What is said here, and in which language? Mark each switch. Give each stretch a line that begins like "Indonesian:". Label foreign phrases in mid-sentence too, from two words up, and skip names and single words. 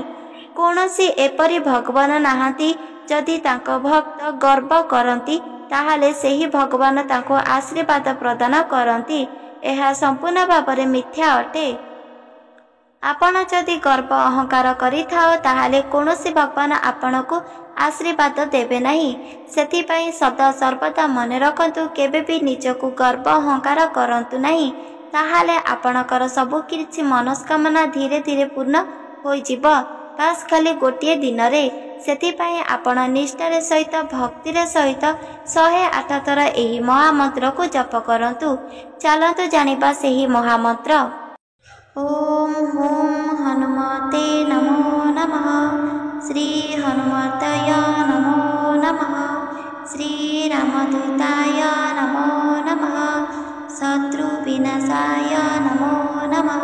Odia: କୌଣସି ଏପରି ଭଗବାନ ନାହାନ୍ତି, ଯଦି ତାଙ୍କୁ ଭକ୍ତ ଗର୍ବ କରନ୍ତି ତାହାହେଲେ ସେହି ଭଗବାନ ତାଙ୍କୁ ଆଶୀର୍ବାଦ ପ୍ରଦାନ କରନ୍ତି। ଏହା ସମ୍ପୂର୍ଣ୍ଣ ଭାବ ମିଥ୍ୟା ଅଟେ। ଆପଣ ଯଦି ଗର୍ବ ଅହଙ୍କାର କରିଥାଅ ତାହାହେଲେ କୌଣସି ଭଗବାନ ଆପଣଙ୍କୁ ଆଶୀର୍ବାଦ ଦେବେ ନାହିଁ। ସେଥିପାଇଁ ସଦା ସର୍ବଦା ମନ ରଖନ୍ତୁ କେବେ ବି ନିଜକୁ ଗର୍ବ ଅହଙ୍କାର କରନ୍ତୁ ନାହିଁ, ତାହାହେଲେ ଆପଣଙ୍କର ସବୁ କିଛି ମନସ୍କାମନା ଧୀରେ ଧୀରେ ପୂର୍ଣ୍ଣ ହୋଇ ଯିବ, ବାସ୍ ଖାଲି ଗୋଟିଏ ଦିନ ରେ। ସେଥିପାଇଁ ଆପଣ ନିଷ୍ଠାର ସହିତ ଭକ୍ତିର ସହିତ 108 ଥର ଏହି ମହାମନ୍ତ୍ର କୁ ଜପ କରନ୍ତୁ। ଚାଲନ୍ତୁ ଜାଣିବା ସେହି ମହାମନ୍ତ୍ର।
Sanskrit: ओम हुम हनुमते नमो नमः। श्री हनुमतय नमो नमः। श्री रामदूताय नमो नमः। शत्रु विनाशाय नमो नमः।